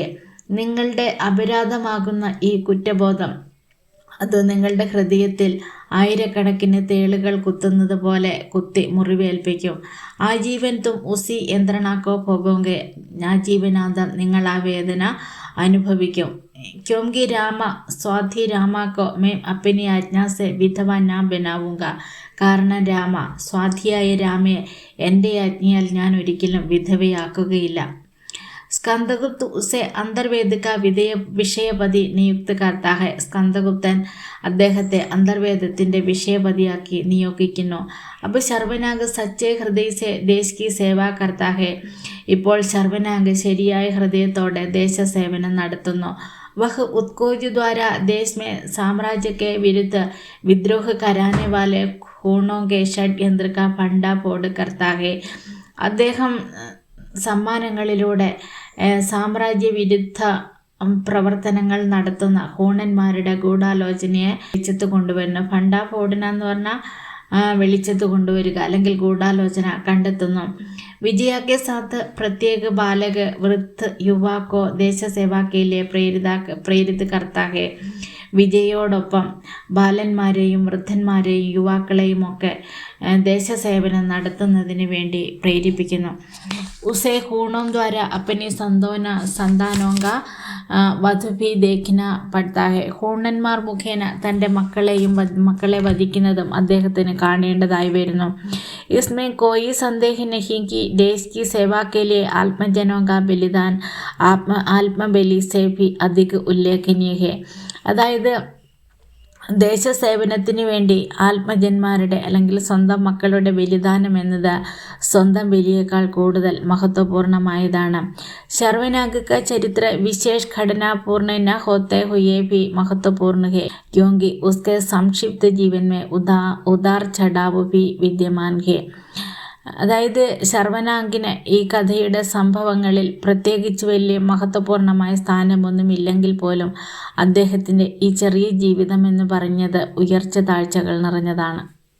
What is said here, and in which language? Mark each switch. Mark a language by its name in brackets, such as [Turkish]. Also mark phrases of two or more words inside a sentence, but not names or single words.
[Malayalam] നിങ്ങളുടെ അപരാധമാകുന്ന ഈ കുറ്റബോധം അത് നിങ്ങളുടെ ഹൃദയത്തിൽ ആയിരക്കണക്കിന് തേളുകൾ കുത്തുന്നത് പോലെ കുത്തി മുറിവേൽപ്പിക്കും. [Hindi] आजीवन तुम उसी यंत्रणा को भोगोगे, [Malayalam] ആജീവനാന്തം നിങ്ങൾ ആ വേദന അനുഭവിക്കും. [Hindi] क्योंकि रामा स्वाति रामा को मैं अपनी आज्ञा से विधवा ना बनाऊंगा. [Malayalam] കാരണം രാമ സ്വാതിയായ രാമയെ എൻ്റെ ആജ്ഞയാൽ ഞാൻ ഒരിക്കലും വിധവയാക്കുകയില്ല. [Hindi] स्कंदगुप्त उसे अंतर्वेद का विषयपति नियुक्त करता है. [Malayalam] സ്കന്ദഗുപ്തൻ അദ്ദേഹത്തെ അന്തർവേദത്തിൻ്റെ വിഷയപതിയാക്കി നിയോഗിക്കുന്നു. [Hindi] अब शर्वनाग सच्चे हृदय से देश की सेवा करता है. [Malayalam] ഇപ്പോൾ ശർവനാഗ് ശരിയായ ഹൃദയത്തോടെ ദേശസേവനം നടത്തുന്നു. [Hindi] वह उत्कोच द्वारा देश में साम्राज्य के विरुद्ध विद्रोह कराने वाले खूणों के षड्यंत्र का भंडाफोड़ करता है. [Malayalam] അദ്ദേഹം സമ്മാനങ്ങളിലൂടെ സാമ്രാജ്യവിരുദ്ധ പ്രവർത്തനങ്ങൾ നടത്തുന്ന ഹൂണന്മാരുടെ ഗൂഢാലോചനയെ വെളിച്ചത്ത് കൊണ്ടുവരുന്നു. ഭണ്ഡാഫോഡന എന്ന് പറഞ്ഞാൽ വെളിച്ചത്ത് കൊണ്ടുവരിക അല്ലെങ്കിൽ ഗൂഢാലോചന കണ്ടെത്തുന്നു. [Hindi] विजया के साथ प्रत्येक बालक वृद्ध युवा को देश सेवा के लिए प्रेरित करता है. [Malayalam] വിജയോടൊപ്പം ബാലന്മാരെയും വൃദ്ധന്മാരെയും യുവാക്കളെയും ഒക്കെ ദേശസേവനം നടത്തുന്നതിന് വേണ്ടി പ്രേരിപ്പിക്കുന്നു. [Hindi] उसे हूणों द्वारा अपनी संतानों का वध भी देखना पड़ता है. [Malayalam] ഹൂണന്മാർ മുഖേന തൻ്റെ മക്കളെ വധിക്കുന്നതും അദ്ദേഹത്തിന് കാണേണ്ടതായി വരുന്നു. [Hindi] इसमें कोई संदेह नहीं कि देश की सेवा के लिए आत्मजनों का बलिदान आत्मबलि से भी अधिक उल्लेखनीय है. [Malayalam] അതായത് ദേശസേവനത്തിന് വേണ്ടി ആത്മജന്മാരുടെ അല്ലെങ്കിൽ സ്വന്തം മക്കളുടെ ബലിദാനം എന്നത് സ്വന്തം ബലിയേക്കാൾ കൂടുതൽ മഹത്വപൂർണമായതാണ്. [Hindi] ശർവനാഗ് का चरित्र विशेष घटनापूर्ण न होते हुए भी महत्वपूर्ण है क्योंकि उसके संक्षिप्त जीवन में उदार चढ़ाव भी विद्यमान है. [Malayalam] അതായത് ശർവനാഗിന് ഈ കഥയുടെ സംഭവങ്ങളിൽ പ്രത്യേകിച്ച് വലിയ മഹത്വപൂർണമായ സ്ഥാനമൊന്നുമില്ലെങ്കിൽ പോലും അദ്ദേഹത്തിൻ്റെ ഈ ചെറിയ ജീവിതം എന്ന് പറഞ്ഞത് ഉയർച്ച താഴ്ചകൾ നിറഞ്ഞതാണ്.